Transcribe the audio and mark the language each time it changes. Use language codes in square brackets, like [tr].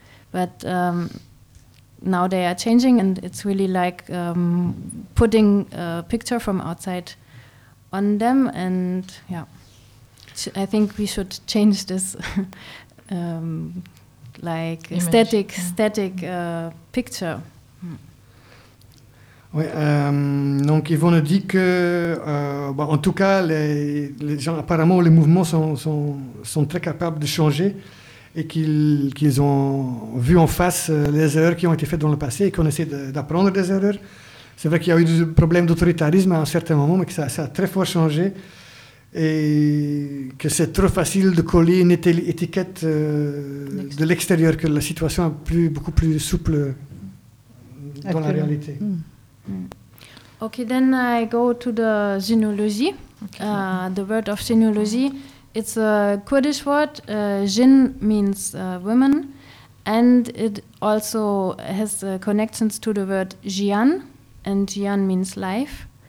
[en] But now they are changing, and it's really like putting a picture from outside on them. And yeah, I think we should change this like image, static picture. [fr] Oui, donc Yvon nous dit que, bah, en tout cas, les gens, apparemment, les mouvements sont très capables de changer et qu'ils ont vu en face les erreurs qui ont été faites dans le passé et qu'on essaie d'apprendre des erreurs. C'est vrai qu'il y a eu des problèmes d'autoritarisme à un certain moment, mais que ça a très fort changé et que c'est trop facile de coller une étiquette de l'extérieur, que la situation est beaucoup plus souple dans la réalité. [en] Okay, then I go to the genealogy. The word of genealogy, it's a Kurdish word. Jin means woman, and it also has connections to the word jian, and jian means life.